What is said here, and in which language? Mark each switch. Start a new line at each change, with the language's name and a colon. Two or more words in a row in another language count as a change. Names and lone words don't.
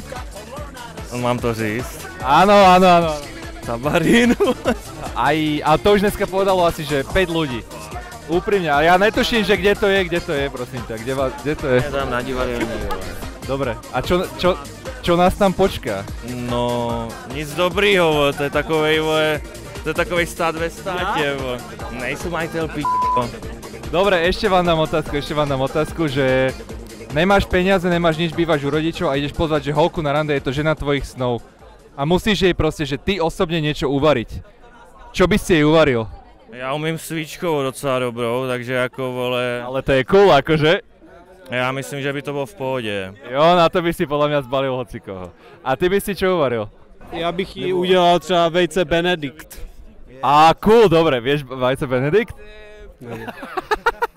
Czech: Mám to říct.
Slovak: Áno. Tabarín. A to už dneska povedalo asi, že 5 ľudí. Úprimne, ale ja netuším, že kde to je, prosím ťa, kde to je?
Czech: Ja tam na divadelní, vole.
Slovak: Dobre, a čo nás tam počká?
Czech: No, nic dobrýho, vole, to je takovej, vole, to je takovej stát ve státě, vole. Nejsem majitel p***o.
Slovak: Dobre, ešte vám dám otázku, že nemáš peniaze, nemáš nič, bývaš u rodičov a ideš pozvať, že holku na rande je to žena tvojich snov. A musíš jej proste, že ty osobne niečo uvariť. Čo by si jej uvaril?
Czech: Já umím svíčkovou docela dobrou, takže jako, vole,
Slovak: Ale to je cool, akože.
Czech: já myslím, že by to bylo v pohodě.
Slovak: Jo, na to by si podľa mňa zbalil hocikoho. A ty by si čo uvaril?
Czech: Já bych jí udělal třeba vejce Benedikt.
Slovak: A cool, dobre, vieš vajce Benedikt?